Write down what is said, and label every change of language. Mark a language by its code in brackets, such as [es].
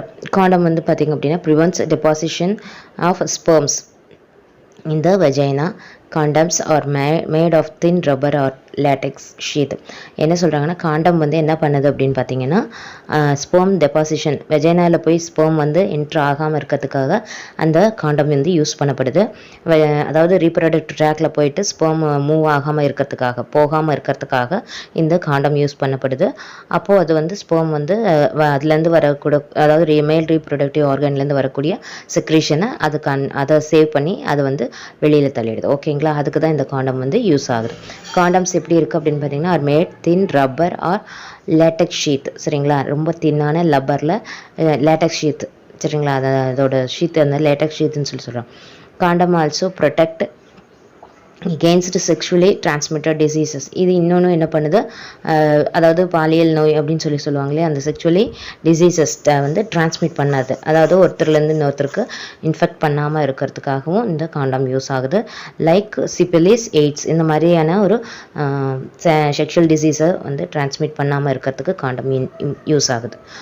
[ta] காண்டம் வந்து பார்த்திங்க அப்படின்னா [en] Prevents deposition of sperms in the vagina. Condoms are made of thin rubber or latex sheath. [ta] என்ன சொல்கிறாங்கன்னா காண்டம் வந்து என்ன பண்ணுது அப்படின்னு பார்த்தீங்கன்னா ஸ்பெர்ம் டெபாசிஷன் வெஜைனாவில் போய் ஸ்பெர்ம் வந்து என்ட்ரு ஆகாமல் இருக்கிறதுக்காக அந்த காண்டம் வந்து யூஸ் பண்ணப்படுது. அதாவது ரீப்ரொடக்டிவ் ட்ராக்ல போயிட்டு ஸ்பெர்ம் மூவ் ஆகாமல் இருக்கிறதுக்காக இந்த காண்டம் யூஸ் பண்ணப்படுது. அப்போது அது வந்து ஸ்பெர்ம் வந்து அதுலேருந்து வரக்கூடிய அதாவது மேல் ரீப்ரொடக்டிவ் ஆர்கன்லேருந்து வரக்கூடிய செக்ரீஷனை அதை சேவ் பண்ணி அதை வந்து வெளியில் தள்ளிடுது. ஓகேங்களா, அதுக்கு தான் இந்த காண்டம் வந்து யூஸ் ஆகுது. காண்டம்ஸ் எப்படி இருக்குது அப்படின்னு பார்த்தீங்கன்னா [en] Are made thin rubber or latex sheath. [ta] சரிங்களா, ரொம்ப தின்னான லப்பரில் லேட்டெக்ஸ் ஷீத். சரிங்களா, அதோட ஷீத் அந்த லேட்டெக்ஸ் ஷீத்துன்னு சொல்கிறோம். [en] Condom also protect against sexually transmitted diseases. [ta] இது இன்னொன்று என்ன பண்ணுது, அதாவது பாலியல் நோய் அப்படின்னு சொல்லுவாங்களே அந்த செக்ஷுவலி டிசீசஸ் வந்து டிரான்ஸ்மிட் பண்ணாது, அதாவது ஒருத்தர்லேருந்து இன்னொருத்தருக்கு இன்ஃபெக்ட் பண்ணாமல் இருக்கிறதுக்காகவும் இந்த காண்டம் யூஸ் ஆகுது. லைக் சிபிலிஸ், எய்ட்ஸ் இந்த மாதிரியான ஒரு செக்ஷுவல் டிசீஸை வந்து டிரான்ஸ்மிட் பண்ணாமல் இருக்கிறதுக்கு காண்டம் யூஸ் ஆகுது.